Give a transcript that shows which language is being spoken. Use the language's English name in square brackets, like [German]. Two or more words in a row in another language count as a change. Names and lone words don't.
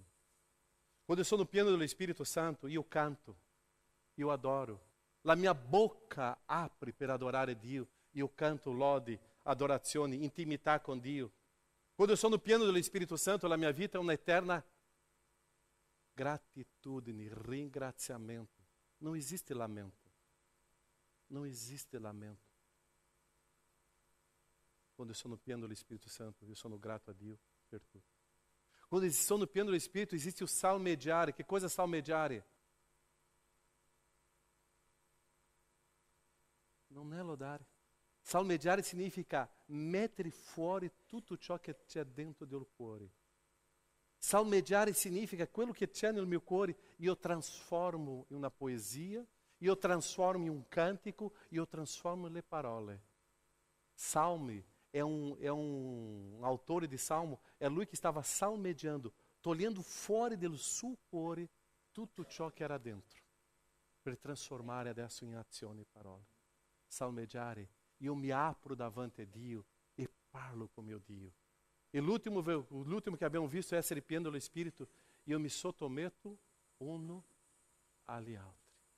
[Italian] Quando sono pieno dello Spirito Santo, io canto, io adoro. La mia bocca apre per adorare Dio, io canto lodi, adorazioni, intimità con Dio. Quando sono pieno dello Spirito Santo, la mia vita è un'eterna gratitudine, ringraziamento. [Portuguese] Não existe lamento. Não existe lamento. [Italian] Quando eu sono pieno dello Spirito Santo, eu sono grato a Dio per tutto. Quando eu sono pieno dello Spirito, [Portuguese] existe o salmediare. Que coisa é salmediare? [Italian] Non è lodare. Salmediare significa mettere fuori tutto ciò che c'è dentro del cuore. Salmediare significa quello che c'è nel mio cuore, io trasformo in una poesia, io trasformo in un cantico, io trasformo le parole. Salme [Portuguese] é um [Italian] autore de salmo, é lui [Portuguese] que estava salmediando, [Italian] togliendo fuori del suo cuore tutto ciò che era dentro, per trasformare adesso in azione e parole. Salmediare, io mi apro davanti a Dio e parlo con mio Dio. E l'ultimo che abbiamo visto è essere pieno dello Spirito, io mi sottometto uno agli altri.